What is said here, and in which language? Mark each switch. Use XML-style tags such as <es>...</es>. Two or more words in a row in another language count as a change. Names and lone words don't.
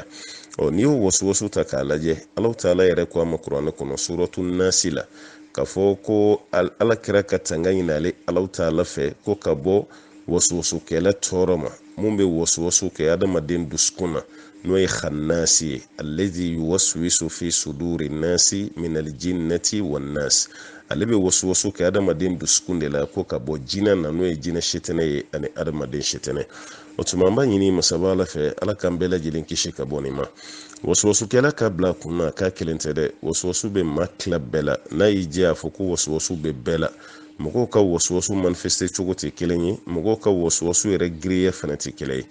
<bm>N'i y'o wasuwasu ta k'a lajɛ, Alahu taala yɛrɛ ko a ma kuranɛ kɔnɔ suratu nasi la, ka fɔ ko ala kɛra ka tanga ɲini ale Alahu taala fɛ, ko ka bɔ wasuwasukɛla tɔɔrɔ ma, mun bɛ wasuwasu kɛ adamaden dusukun na, n'o ye khannasi ye,</bm> <ar>الذي يوسوس في صدور الناس من الجنة والناس.</ar> <bm>Ale bɛ wasuwasu kɛ adamaden dusukun de la, ko ka bɔ jinɛ na, n'o ye jinɛ setɛnɛ ye ani adamaden setɛnɛ. O tuma an b'a ɲini masaba ala fɛ, ala k'an bɛɛ lajɛlen kisi ka bɔ nin ma. Wasuwasukɛla ka bila kun na k'a kelen tɛ dɛ, wasuwasu bɛ maa tila bɛɛ la. N'a y'i jɛ a fɔ ko wasuwasu bɛ bɛɛ la, mɔgɔw ka wasuwasu manifeste cogo tɛ kelen ye, mɔgɔw ka wasuwasu yɛrɛ giriya fana tɛ kelen ye.</bm>